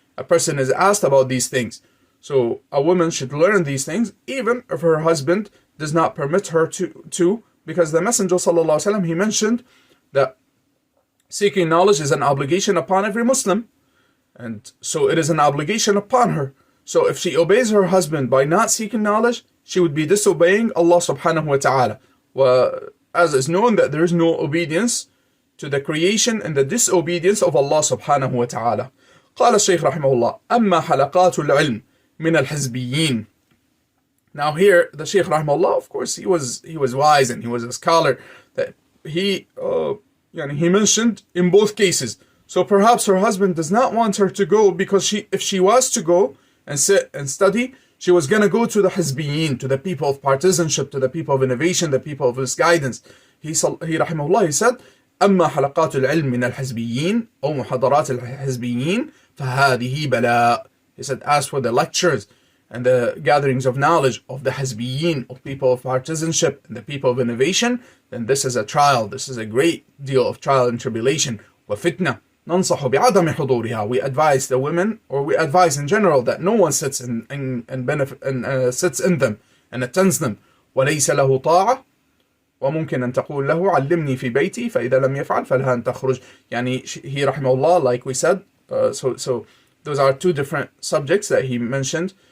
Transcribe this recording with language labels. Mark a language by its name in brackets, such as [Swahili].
[English] A person is asked about these things. So a woman should learn these things even if her husband does not permit her to, because the Messenger sallallahu alaihi wasallam, he mentioned that seeking knowledge is an obligation upon every Muslim, and so it is an obligation upon her. So if she obeys her husband by not seeking knowledge, she would be disobeying Allah subhanahu wa ta'ala. As is known that there is no obedience to the creation and the disobedience of Allah subhanahu wa ta'ala. [Arabic] قال الشيخ رحمه الله أما حلقات العلم من الحزبيين. [English] Now here the Shaykh rahimahullah, of course, he was wise and he was a scholar, that he mentioned in both cases. So perhaps her husband does not want her to go, because if she was to go and sit and study, she was going to go to the Hizbiyin, to the people of partisanship, to the people of innovation, the people of misguidance. He rahimahullah, he said, [Arabic] أما حلقات العلم من الحزبيين أو محاضرات الحزبيين فهذه بلاء. [English] He said, as for the lectures and the gatherings of knowledge of the Hizbiyin, of people of partisanship and the people of innovation, then this is a trial. This is a great deal of trial and tribulation. [Arabic] وفتنة ننصح بعدم حضورها. [English] We advise the women, or we advise in general, that no one sits sits in them and attends them. [Arabic] وليس له طاعة وممكن أن تقول له علمني في بيتي فإذا لم يفعل فلها أن تخرج. يعني [English] he rahimahullah, like we said, so those are two different subjects that he mentioned.